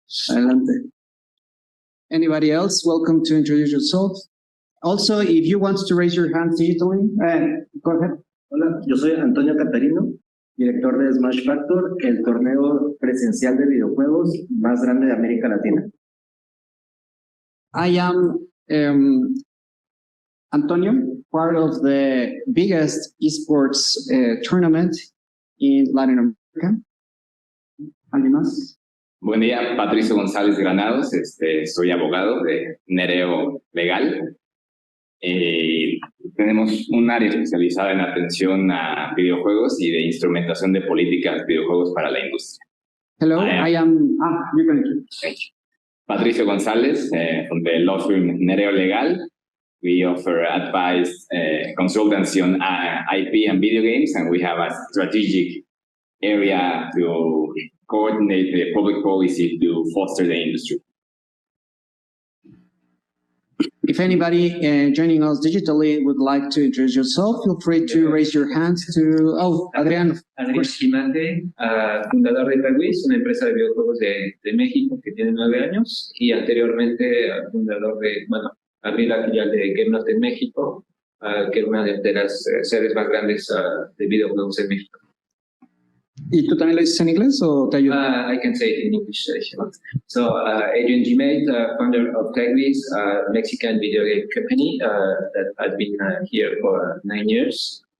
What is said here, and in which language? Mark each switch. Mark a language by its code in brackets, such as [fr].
[es] Adelante. [en] Anybody else? Welcome to introduce yourself. Also, if you want to raise your hand digitally, go ahead. [es] Hola, yo soy Antonio Catarino, director de Smash Factor, el torneo presencial de videojuegos más grande de América Latina. [en] I am Antonio, part of the biggest esports tournament in Latin America. [es] ¿Alguien más? Buen día, Patricio González Granados, soy abogado de Nereo Legal. Tenemos un área especializada en atención a videojuegos y de instrumentación de políticas de videojuegos para la industria. [en] Hello, I am you're going to. Patricio González from the law firm Nereo Legal. We offer advice, consultancy on IP and video games, and we have a strategic area to coordinate the public policy to foster the industry. If anybody joining us digitally would like to introduce yourself, feel free to raise your hand to... [es] Adrián. Adrián Chimate, fundador de Kawis, una empresa de videojuegos de México que tiene 9 años, y anteriormente fundador abrí la filial de GameNot en México, que es una de las sedes más grandes de videojuegos en México. ¿Y tú también lo dices en inglés o te ayudo? [en] I can say it in English. So, Adrian Gimez, founder of TechBiz, Mexican video game company that has been here for 9 years.